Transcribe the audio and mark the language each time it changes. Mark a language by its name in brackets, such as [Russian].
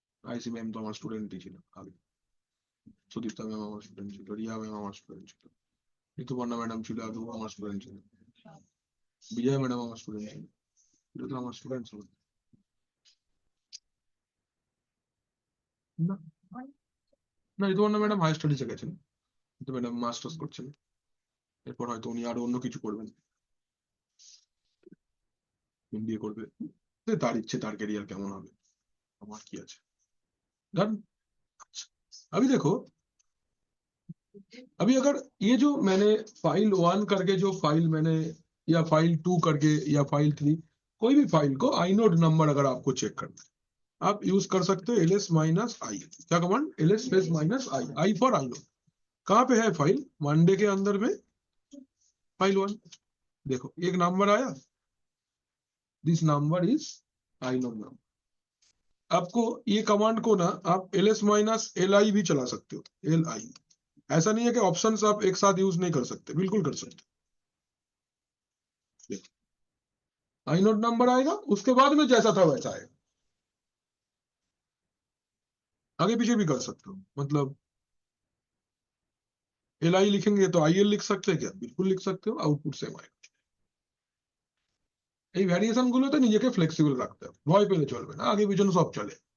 [Bangla] আইসি ma'am তো আমার স্টুডেন্টই ছিল আগে, সুদীপ্তা ম্যাম আমার স্টুডেন্ট ছিল, রিয়া ম্যাম আমার স্টুডেন্ট ছিল, ঋতুপর্ণা ম্যাডাম ছিল আগেও আমার স্টুডেন্ট ছিল, বিজয় ম্যাডাম আমার স্টুডেন্ট ছিল, এটা তো আমার স্টুডেন্ট ছিল না? না, ঋতুপর্ণা ম্যাডাম হায়ার স্টাডিজে গেছেন, কিন্তু ম্যাডাম মাস্টার্স করছেন। এরপর হয়তো উনি আরো অন্য কিছু করবেন, এমবিএ করবে, তার ইচ্ছে, তার ক্যারিয়ার কেমন হবে, আমার কি আছে। [English] Done. [Hindi] अभी देखो, अभी अगर ये जो मैंने फाइल 1 करके जो फाइल मैंने, या फाइल 2 करके, या फाइल 3, कोई भी फाइल को आइनोड नंबर अगर आपको चेक करना है, आप यूज कर सकते हो ls माइनस आई। क्या command? ls space minus I, I for inode. कहाँ पे है फाइल? मंडे के अंदर में फाइल 1। देखो एक नंबर आया, [English] This number is inode number. [Hindi] आपको ये कमांड को ना आप ls माइनस li भी चला सकते हो, li। ऐसा नहीं है कि ऑप्शंस आप एक साथ यूज नहीं कर सकते, बिल्कुल कर सकते। आइनोड नंबर आएगा, उसके बाद में जैसा था वैसा आएगा, आगे पीछे भी कर सकते हो। मतलब li लिखेंगे तो il लिख सकते हैं क्या? बिल्कुल लिख सकते हो, आउटपुट सेम आएगा। [Bangla] এই ভ্যারিয়েশন গুলোতে নিজেকে ফ্লেক্সিবল রাখতে হবে, ভয় পেলে চলবে না, আগে পিছনে সব চলে।